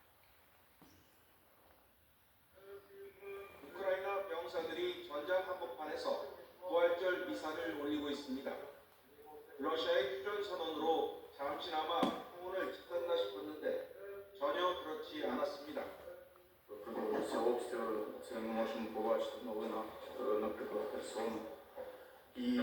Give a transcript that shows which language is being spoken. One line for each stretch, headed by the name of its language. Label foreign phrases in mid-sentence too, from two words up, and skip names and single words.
Korean: 우크라이나 병사들이 전장 한복판에서 부활절 미사를 올리고 있습니다. 러시아의 휴전 선언으로 잠시나마 평온을 지켰나 싶었는데 전혀 그렇지 않았습니다.
Ukrainian: Сообщество це ми можемо побачити в новинах, наприклад, Херсон, і